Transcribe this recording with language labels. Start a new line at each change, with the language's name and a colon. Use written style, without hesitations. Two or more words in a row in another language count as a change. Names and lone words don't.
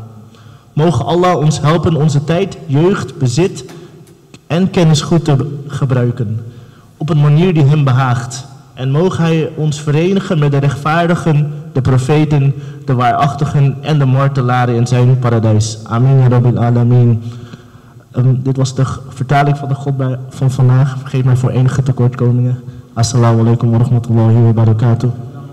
Dutch: Mogen Allah ons helpen onze tijd, jeugd, bezit en kennis goed te gebruiken, op een manier die hem behaagt. En mogen hij ons verenigen met de rechtvaardigen, de profeten, de waarachtigen en de martelaren in zijn paradijs.
Arabic: آمين يا رب العالمين.
Dutch: Dit was de vertaling van de God van vandaag. Vergeef mij voor enige tekortkomingen.
Arabic: السلام عليكم ورحمة الله وبركاته.